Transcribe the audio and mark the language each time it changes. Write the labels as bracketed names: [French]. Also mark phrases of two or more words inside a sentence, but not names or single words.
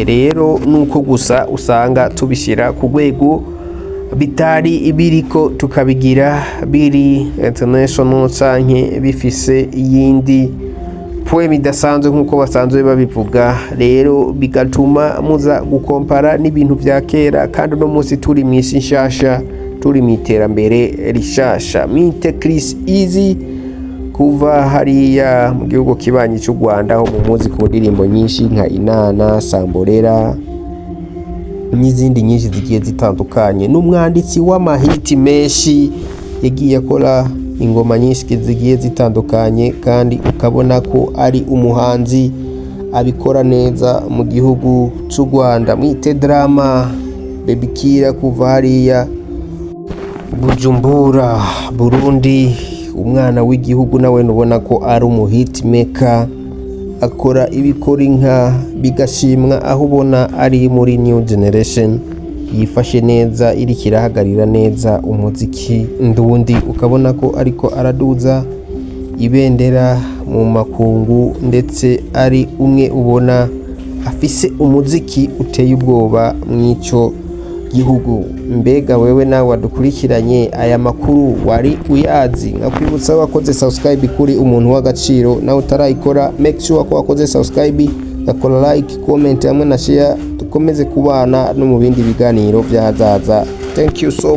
[Rundi] Rero nuko gusa usanga tubishyira ku rwego bitari biriko, tukabigira biri international canke bifise iyindi poem idasanzwe nk'uko basanzwe babivuga. Rero bigatuma muza gukompara n'ibintu bya kera, kandi uno munsi turi mu isi nshasha, turi mu iterambere rishasha. Mite Chris Easy kuva hariya mu gihugu kibanyi cy'u Rwanda, aho mu muzi ku ndirimbo nyinshi nka Inana, Samborera n'izindi nyinshi zigiye zitandukanye. N'umwanditsi w'amahiti menshi, yagiye akora ingoma nyinshi zigiye zitandukanye, kandi ukabona ko ari umuhanzi abikora neza mu gihugu cy'u Rwanda. Mwite Drama, Baby Killer kuva hariya Bujumbura Burundi, umwana w'igihugu nawe nubona ko ari umuhit maker, akora ibikora inka bigashimwa, aho ubona ari muri [English] new generation, [Rundi] yifashe neza, iri kirahagarira neza umuziki ndundi, ukabona ko ariko araduza ibendera mu makungu, ndetse ari umwe ubona afise umuziki uteye ubwoba mw'ico gihugu. Mbega wewe nawe wadukurikiranye aya makuru wari uyazi? Nkakwibutsa wakoze subscribe kuri umuntu w'agaciro, nawe utarayikora [English] make sure [Rundi] ko wakoze subscribe, gakora [English] like, comment [Rundi] hamwe na share, dukomeze kubana no mu bindi biganiro byahazaza. [English] Thank you so